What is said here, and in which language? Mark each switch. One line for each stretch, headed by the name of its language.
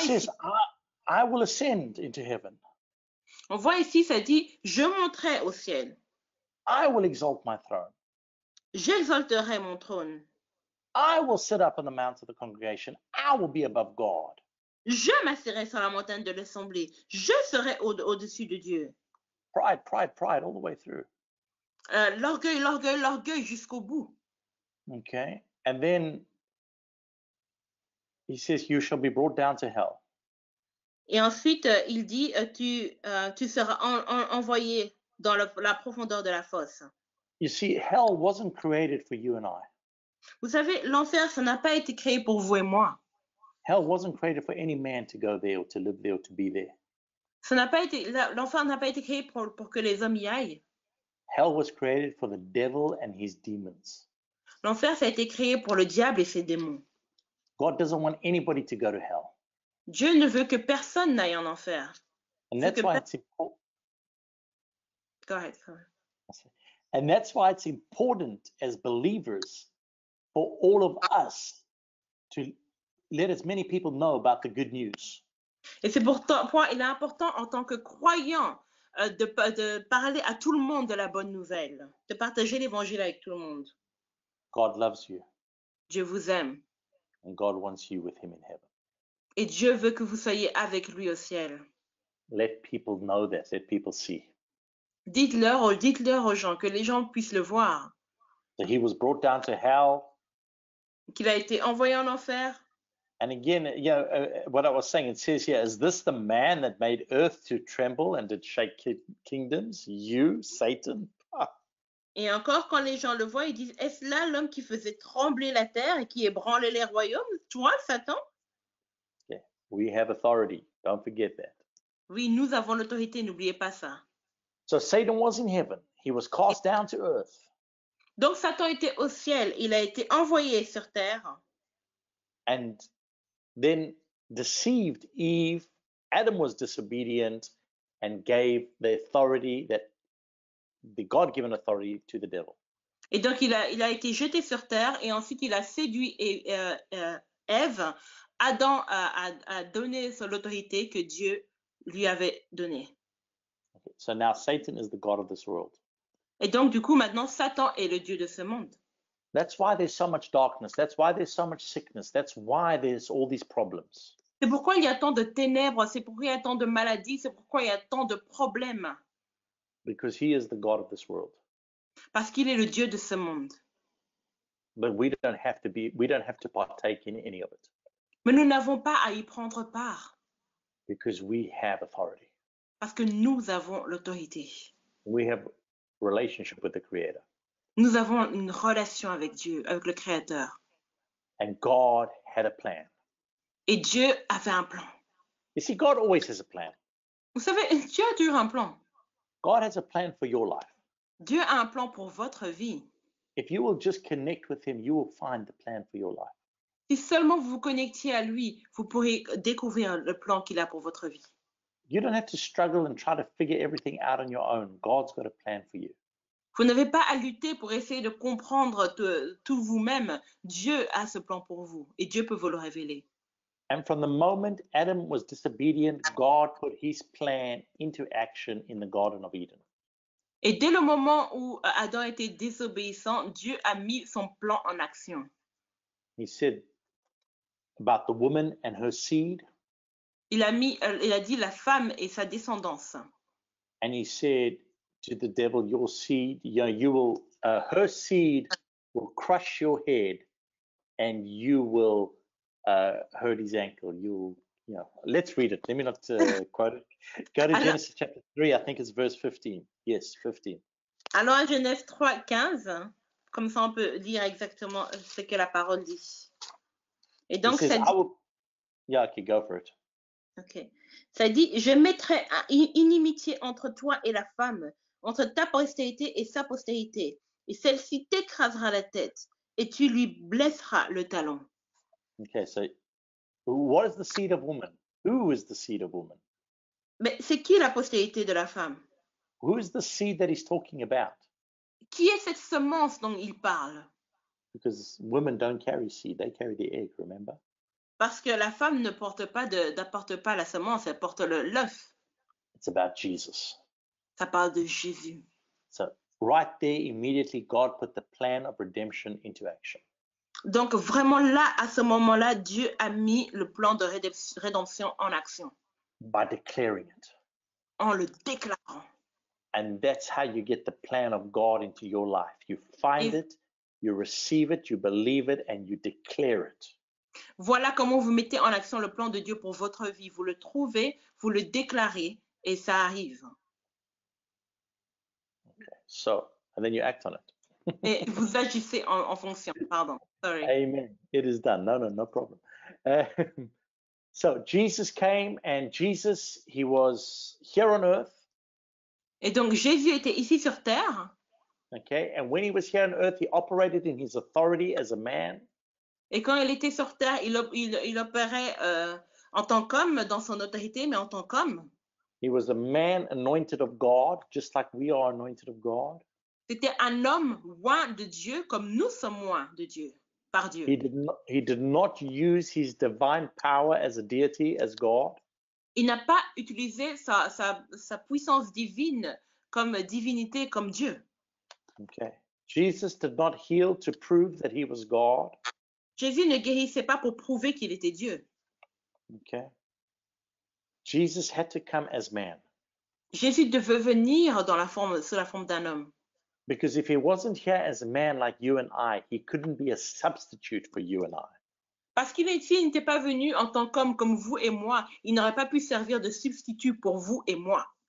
English: he says, I will ascend into heaven.
French: On voit ici, ça dit, je monterai au ciel.
English: I will exalt my throne.
French: J'exalterai mon trône.
English: I will sit up on the mount of the congregation. I will be above God.
French: Je m'assirai sur la montagne de l'assemblée. Je serai au-dessus de Dieu.
English: Pride all the way through.
French: L'orgueil jusqu'au bout.
English: Okay. And then he says, you shall be brought down to hell.
French: Et ensuite, il dit, tu seras envoyé dans la profondeur de la fosse.
English: You see, hell wasn't created for you and I.
French: Vous savez, l'enfer, ça n'a pas été créé pour vous et moi.
English: Hell wasn't created for any man to go there or to live there or to be there.
French: L'enfer n'a pas été créé pour que les hommes y aillent.
English: Hell was created for the devil and his demons.
French: L'enfer, ça a été créé pour le diable et ses démons.
English: God doesn't want anybody to go to hell.
French: Dieu ne veut que personne n'aille en enfer.
English: And that's why it's important. Go ahead. And that's why it's important as believers for all of us to let as many people know about the good news.
French: Et c'est pourquoi il est important en tant que croyant de parler à tout le monde de la bonne nouvelle, de partager l'évangile avec tout le monde.
English: God loves you.
French: Dieu vous aime.
English: And God wants you with him in heaven.
French: Et Dieu veut que vous soyez avec lui au ciel.
English: Let people know that. Let people see.
French: Dites-leur aux gens, que les gens puissent le voir.
English: That he was brought down to hell.
French: Qu'il a été envoyé en enfer.
English: And again, what I was saying, it says here, is this the man that made earth to tremble and did shake kingdoms? You, Satan?
French: Et encore, quand les gens le voient, ils disent, est-ce là l'homme qui faisait trembler la terre et qui ébranlait les royaumes? Toi, Satan?
English: Yeah. We have authority. Don't forget that.
French: Oui, nous avons l'autorité, n'oubliez pas ça.
English: So Satan was in heaven. He was cast down to earth.
French: Donc Satan était au ciel. Il a été envoyé sur terre.
English: And then deceived Eve. Adam was disobedient and gave the authority, the God-given authority, to the devil.
French: Et donc il a été jeté sur terre et ensuite il a séduit Ève, Adam a donné l'autorité que Dieu lui avait donnée.
English: Okay. So now Satan is the god of this world.
French: Et donc, du coup, maintenant, Satan est le Dieu de ce monde.
English: That's why there's so much darkness. That's why there's so much sickness. That's why there's all these problems.
French: C'est pourquoi il y a tant de ténèbres, c'est pourquoi il y a tant de maladies, c'est pourquoi il y a tant de problèmes.
English: Because he is the god of this world.
French: Parce qu'il est le Dieu de ce monde.
English: But we don't have to partake in any of it.
French: Mais nous n'avons pas à y prendre part.
English: Because we have authority.
French: Parce que nous avons l'autorité.
English: We have relationship with the Creator.
French: Nous avons une relation avec Dieu, avec le Créateur.
English: And God had a plan.
French: Et Dieu avait un plan.
English: You see, God always has a plan.
French: Vous savez, Dieu a toujours un plan.
English: God has a plan for your life.
French: Dieu a un plan pour votre vie.
English: If you will just connect with him, you will find the plan for your life.
French: Si seulement vous vous connectiez à lui, vous pourrez découvrir le plan qu'il a pour votre vie.
English: You don't have to struggle and try to figure everything out on your own. God's got a plan for you.
French: Vous n'avez pas à lutter pour essayer de comprendre tout vous-même. Dieu a ce plan pour vous et Dieu peut vous le révéler.
English: And from the moment Adam was disobedient, God put his plan into action in the Garden of Eden.
French: Et dès le moment où Adam était désobéissant, Dieu a mis son plan en action.
English: He said about the woman and her seed.
French: Il a dit la femme et sa descendance.
English: And he said to the devil, your seed, her seed will crush your head and you will hurt his ankle. Let's read it. Let me not quote it. Go to Genesis chapter 3, I think it's verse 15. Yes, 15.
French: Alors à Genèse 3, 15, comme ça on peut lire exactement ce que la parole dit. Et donc
English: says,
French: ça dit...
English: Yeah, okay, go for it. Ok.
French: Ça dit, je mettrai inimitié entre toi et la femme, entre ta postérité et sa postérité, et celle-ci t'écrasera la tête, et tu lui blesseras le talon.
English: Okay, so what is the seed of woman? Who is the seed of woman?
French: Mais c'est qui la postérité de la femme?
English: Who is the seed that he's talking about?
French: Qui est cette semence dont il parle?
English: Because women don't carry seed, they carry the egg, remember?
French: Parce que la femme n'apporte pas la semence, elle porte l'œuf.
English: It's about Jesus.
French: Ça parle de Jésus.
English: So right there, immediately, God put the plan of redemption into action.
French: Donc vraiment là, à ce moment-là, Dieu a mis le plan de rédemption en action.
English: By declaring it.
French: En le déclarant.
English: And that's how you get the plan of God into your life. You find it, you receive it, you believe it, and you declare it.
French: Voilà comment vous mettez en action le plan de Dieu pour votre vie. Vous le trouvez, vous le déclarez et ça arrive.
English: Okay. So, and then you act on it.
French: Et vous agissez en fonction.
English: Pardon. Sorry. Amen. It is done. No problem. So Jesus came and Jesus, he was here on earth.
French: Et donc Jésus était ici sur terre.
English: Okay. And when he was here on earth, he operated in his authority as a man.
French: Et quand il était sur terre, il opérait en tant qu'homme, dans son autorité, mais en tant qu'homme.
English: He was a man anointed of God, just like we are anointed of God.
French: C'était un homme oint de Dieu, comme nous sommes oints de Dieu, par Dieu.
English: He did not use his divine power as a deity, as God.
French: Il n'a pas utilisé sa puissance divine comme divinité, comme Dieu.
English: Okay. Jesus did not heal to prove that he was God.
French: Jésus ne guérissait pas pour prouver qu'il était Dieu.
English: Okay. Jesus had to come as man.
French: Jésus devait venir sous la forme d'un homme.
English: Because if he wasn't here as a man like you and I, he couldn't be a substitute for you and I.
French: Parce qu'il n'était pas venu en tant qu'homme comme vous et moi, il n'aurait pas pu servir de substitut pour vous et moi.